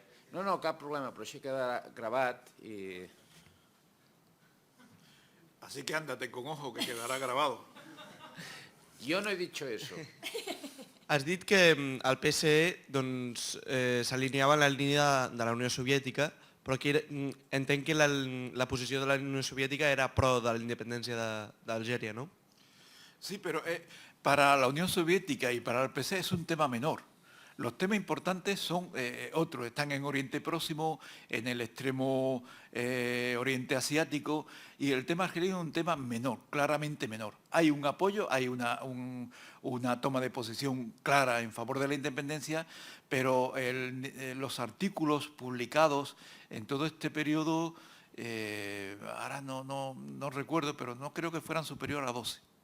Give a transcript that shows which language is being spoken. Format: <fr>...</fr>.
<ca>No, cap problema, però així queda gravat i...</ca> <es>Así que ándate con ojo, que quedará grabado. Yo no he dicho eso.</es> <ca>Has dit que el PSE s'alineava en la línia de la Unió Soviètica, però aquí entenc que la posició de la Unió Soviètica era pro de la independència d'Algèria, ¿no?</ca> <es>Sí, pero para la Unión Soviética y para el PSE es un tema menor. Los temas importantes son otros, están en Oriente Próximo, en el extremo Oriente Asiático, y el tema argelino es un tema menor, claramente menor. Hay un apoyo, hay una toma de posición clara en favor de la independencia, pero los artículos publicados en todo este periodo, ahora no recuerdo, pero no creo que fueran superior a 12.</es>